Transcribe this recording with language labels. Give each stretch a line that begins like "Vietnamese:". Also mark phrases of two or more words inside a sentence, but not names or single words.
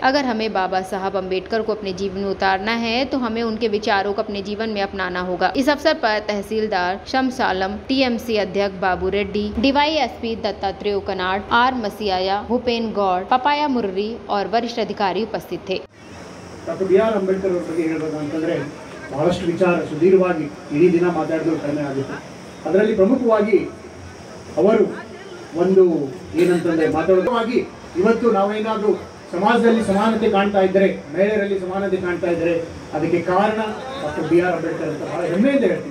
Hindi: अगर हमें बाबा साहब अम्बेडकर को अपने जीवन में उतारना है तो हमें उनके विचारों को अपने जीवन में अपनाना होगा। इस अवसर पर तहसीलदार शमशालम, टीएमसी अध्यक्ष बाबू रेड्डी, डीवाईएसपी दत्तात्रेय कनाड, आर मसियाया, भूपेन गौड़, पपाया मुर्री और वरिष्ठ अधिकारी उपस्थित थे।
Kannada: ಬಹಳಷ್ಟು ವಿಚಾರ ಸುದೀರ್ಘವಾಗಿ ಇಡೀ ದಿನ ಮಾತಾಡಿದ್ರು ಕಡಿಮೆ ಆಗುತ್ತೆ. ಅದರಲ್ಲಿ ಪ್ರಮುಖವಾಗಿ ಅವರು ಒಂದು ಏನಂತಂದ್ರೆ ಮಾತಾಡೋದವಾಗಿ ಇವತ್ತು ನಾವೇನಾದರೂ ಸಮಾಜದಲ್ಲಿ ಸಮಾನತೆ ಕಾಣ್ತಾ ಇದ್ದರೆ, ಮಹಿಳೆಯರಲ್ಲಿ ಸಮಾನತೆ ಕಾಣ್ತಾ ಇದ್ದರೆ ಅದಕ್ಕೆ ಕಾರಣ ಡಾಕ್ಟರ್ BR ಅಂಬೇಡ್ಕರ್ ಅಂತ ಬಹಳ ಹೆಮ್ಮೆಯಿಂದ ಹೇಳ್ತೀವಿ.